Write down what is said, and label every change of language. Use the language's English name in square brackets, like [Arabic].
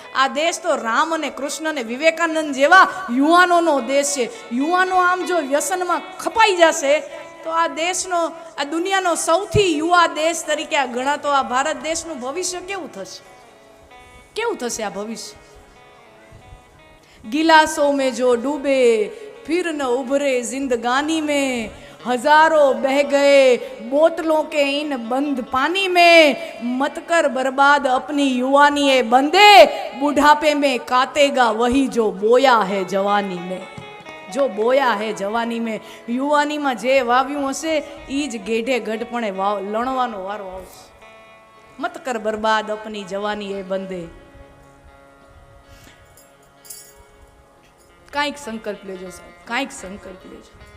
[Gujarati] આ દેશ તો રામ અને કૃષ્ણ અને વિવેકાનંદ જેવા યુવાનોનો દેશ છે. યુવાનો આમ જો વ્યસનમાં ખપાઈ જશે તો આ દેશનો, આ દુનિયાનો સૌથી યુવા દેશ તરીકે આ ગણાતો આ ભારત દેશનું ભવિષ્ય કેવું થશે? કેવું થશે આ ભવિષ્ય? [Hindi] गिलासों में जो डूबे फिर न उभरे जिंदगानी में, हजारों बह गए बोतलों के इन बंद पानी में, मत कर बर्बाद अपनी युवानी ए बंदे, बुढ़ापे में काटेगा वही जो बोया है जवानी में. जो बोया है जवानी में, [Gujarati] યુવાનીમાં જે વાવ્યું હશે એ જ ગેઢે ગઢપણે લણવાનો વારો આવશે. [Hindi] મત કર બરબાદ અપની જવાની એ બંદે. [Gujarati] કાંઈક સંકલ્પ લેજો સાહેબ, કાંઈક સંકલ્પ લેજો.